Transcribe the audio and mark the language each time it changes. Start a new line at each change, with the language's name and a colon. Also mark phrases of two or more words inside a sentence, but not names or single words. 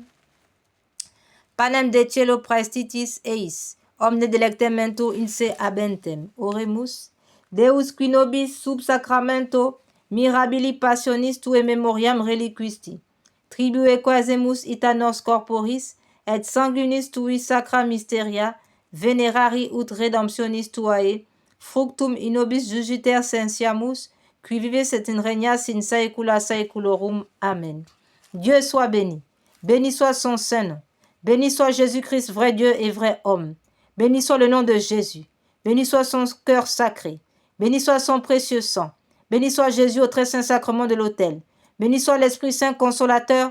Latin: Panem de cielo praestitis eis, omne delectamento in se habentem, oremus, Deus qui nobis sub sacramento mirabili passionis tue memoriam reliquisti, tribue quasemus ita nos corporis et sanguinis tui sacra mysteria venerari ut redemptionis tuae, fructum in nobis jugiter sensiamus, qui vives et in regnas in saecula saeculorum.
French: Amen. Dieu soit béni. Béni soit son saint nom. Béni soit Jésus-Christ, vrai Dieu et vrai homme. Béni soit le nom de Jésus. Béni soit son cœur sacré. Béni soit son précieux sang. Béni soit Jésus au très saint sacrement de l'autel. Béni soit l'Esprit Saint consolateur.